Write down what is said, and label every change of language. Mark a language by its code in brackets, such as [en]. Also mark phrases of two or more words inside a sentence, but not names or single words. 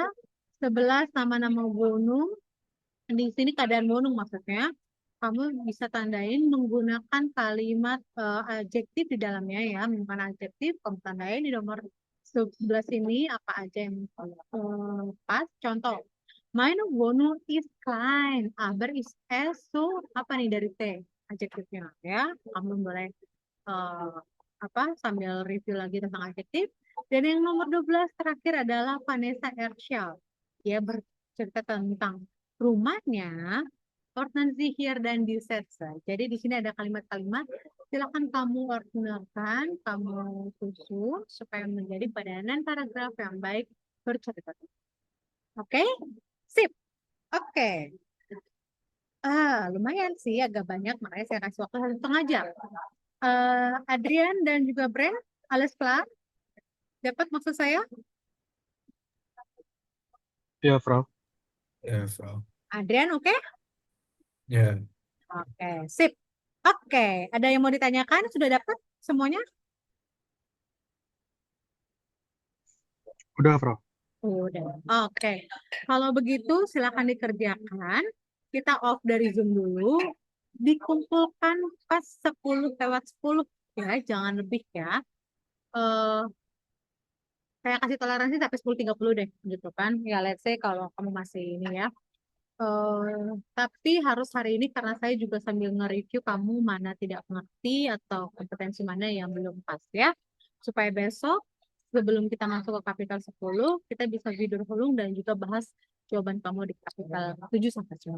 [id] 11 nama-nama gunung. Di sini keadaan gunung maksudnya. Kamu bisa tandain menggunakan kalimat adjektif di dalamnya ya. Menggunakan adjektif, kamu tandain di nomor 11 ini apa aja yang pas. Contoh, [de] meine Wohnung ist klein, aber ist es so, [id] apa nih dari T adjektifnya ya. Kamu boleh sambil review lagi tentang adjektif. Dan yang nomor 12 terakhir adalah Vanessa Erschel. Dia bercerita tentang rumahnya, [de] ordnen Sie hier dan die Sätze. [id] Jadi di sini ada kalimat-kalimat, silakan kamu ordnerkan, kamu susun supaya menjadi padanan paragraf yang baik bercerita. Oke? Sip. Oke. Lumayan sih, agak banyak, makanya saya kasih waktu 1,5 jam. Adrian dan juga Brand, [de] alles klar? [id] Dapat maksud saya? Ya, Frau. Ya, Frau. Adrian, oke? Ya, Oke, sip. Oke, ada yang mau ditanyakan? Sudah dapat semuanya? Udah, Frau. Udah. Oke. Kalau begitu silakan dikerjakan. Kita off dari Zoom dulu. Dikumpulkan pas 10 lewat 10 ya, jangan lebih ya. Eh, saya kasih toleransi sampai 10.30 deh, gitu kan. Ya, [en] let's say [id] kalau kamu masih ini ya. Tapi harus hari ini karena saya juga sambil nge-review kamu mana tidak mengerti atau kompetensi mana yang belum pas ya. Supaya besok sebelum kita masuk ke kapital 10 kita bisa vidur hulung dan juga bahas jawaban kamu di kapital 7 sampai 10.